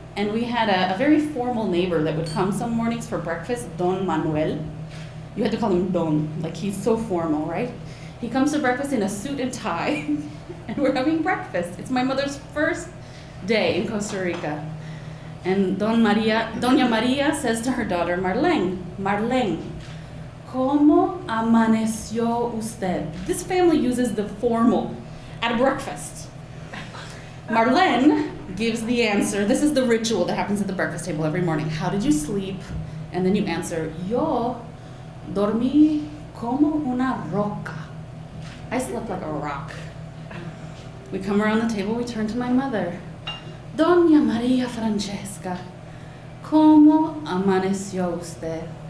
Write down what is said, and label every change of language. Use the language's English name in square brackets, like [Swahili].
[English] And we had a very formal neighbor that would come some mornings for breakfast, Don Manuel. You had to call him Don, like he's so formal, right? He comes to breakfast in a suit and tie, and we're having breakfast. It's my mother's first day in Costa Rica. And Doña Maria says to her daughter, Marlene, [Spanish] ¿cómo amaneció usted? [English] This family uses the formal at breakfast. Marlene gives the answer. This is the ritual that happens at the breakfast table every morning. How did you sleep? And then you answer, [Spanish] yo dormí como una roca. [English] I slept like a rock. We come around the table, we turn to my mother. [Spanish] Doña María Francesca, ¿cómo amaneció usted?